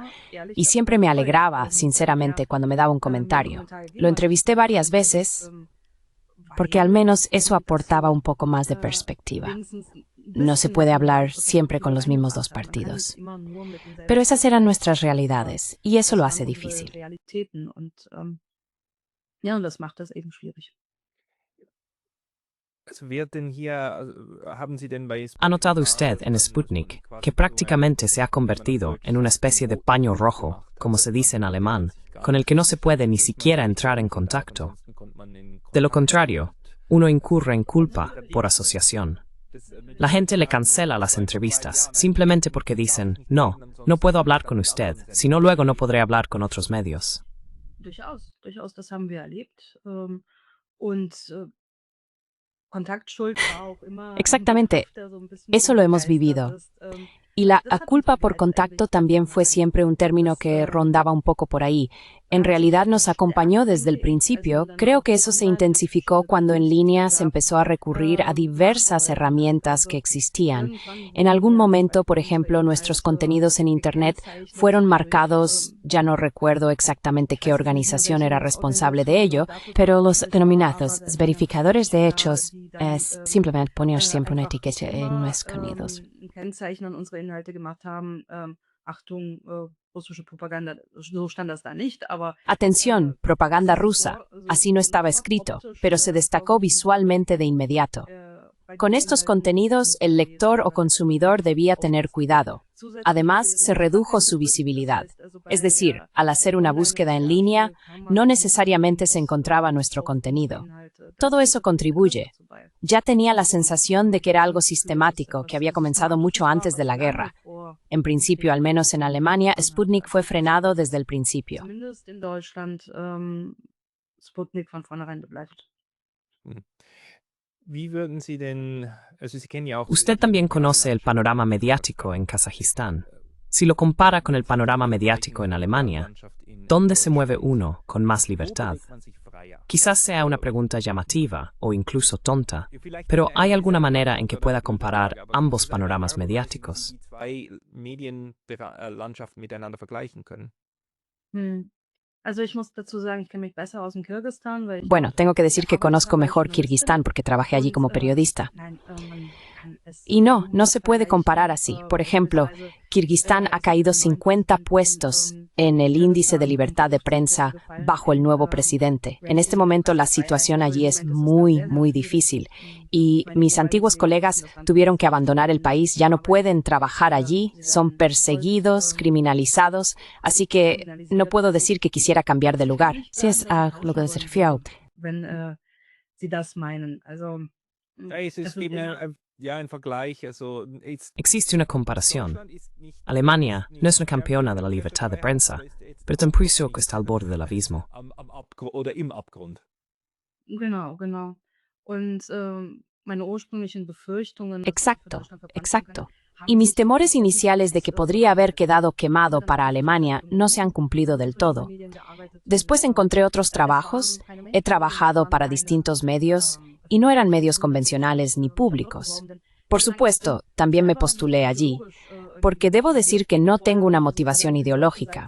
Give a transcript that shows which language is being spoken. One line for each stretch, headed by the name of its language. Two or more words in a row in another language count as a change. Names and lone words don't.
Spanish: Y siempre me alegraba, sinceramente, cuando me daba un comentario. Lo entrevisté varias veces, porque al menos eso aportaba un poco más de perspectiva. No se puede hablar siempre con los mismos dos partidos. Pero esas eran nuestras realidades, y eso lo hace difícil.
German: Ja, und das macht das eben schwierig. Also wer denn hier, haben Sie denn bei
Spanish: ¿Ha notado usted en Sputnik que prácticamente se ha convertido en una especie de paño rojo, como se dice en alemán, con el que no se puede ni siquiera entrar en contacto? De lo contrario, uno incurre en culpa por asociación. La gente le cancela las entrevistas simplemente porque dicen, no, no puedo hablar con usted, si no luego no podré hablar con otros medios.
German: Durchaus, durchaus, das haben wir erlebt. Und Kontaktschuld war auch immer ein
Spanish: Exactamente,
German: Begriff, der so ein bisschen
Spanish: eso lo hemos
German: rumgeistert
Spanish: vivido.
German: ist.
Spanish: Y la culpa por contacto también fue siempre un término que rondaba un poco por ahí. En realidad nos acompañó desde el principio. Creo que eso se intensificó cuando en línea se empezó a recurrir a diversas herramientas que existían. En algún momento, por ejemplo, nuestros contenidos en Internet fueron marcados, ya no recuerdo exactamente qué organización era responsable de ello, pero los denominados verificadores de hechos es simplemente poner siempre una etiqueta en los contenidos. Ein Kennzeichen an unsere Inhalte gemacht haben, Achtung, russische Propaganda, so stand das da nicht, aber Atención, propaganda rusa. Así no estaba escrito, pero se destacó visualmente de inmediato. Con estos contenidos, el lector o consumidor debía tener cuidado. Además, se redujo su visibilidad. Es decir, al hacer una búsqueda en línea, no necesariamente se encontraba nuestro contenido. Todo eso contribuye. Ya tenía la sensación de que era algo sistemático, que había comenzado mucho antes de la guerra. En principio, al menos en Alemania, Sputnik fue frenado desde el principio.
German: Zumindest in Deutschland Sputnik von vornherein begleitet. Wie würden Sie denn, also Sie kennen ja auch
Spanish: Usted también conoce el panorama mediático en Kazajistán. Si lo compara con el panorama mediático en Alemania, ¿dónde se mueve uno con más libertad? Quizás sea una pregunta llamativa o incluso tonta, pero ¿hay alguna manera en que pueda comparar ambos panoramas mediáticos?
German: Medienlandschaften miteinander vergleichen können. Also ich muss dazu sagen, ich kenne mich besser aus dem Kirgisistan, weil ich
Spanish: Bueno,
German: dort
Spanish: tengo que decir que conozco mejor
German: Journalistin
Spanish: Kirguistán porque trabajé allí como periodista.
German: Nein,
Spanish: Y no se puede comparar así. Por ejemplo, Kirguistán ha caído 50 puestos en el índice de libertad de prensa bajo el nuevo presidente. En este momento la situación allí es muy difícil y mis antiguos colegas tuvieron que abandonar el país, ya no pueden trabajar allí, son perseguidos, criminalizados, así que no puedo decir que quisiera cambiar de lugar. Sí, es a lo que se refiere.
German: Wenn Sie das meinen. Also, Es es ist eben immer ein Vergleich. Also,
Spanish: Existe una comparación. Alemania no es una campeona de la libertad de prensa, pero tampoco está al borde del abismo.
German: Oder im Abgrund. genau. Und, meine ursprünglichen Befürchtungen, dass
Spanish: Exacto,
German: Deutschland verbrannt
Spanish: exacto.
German: werden,
Spanish: Y mis temores iniciales de que podría haber quedado quemado para Alemania no se han cumplido del todo. Después encontré otros trabajos, he trabajado para distintos medios y no eran medios convencionales ni públicos. Por supuesto, también me postulé allí, porque debo decir que no tengo una motivación ideológica.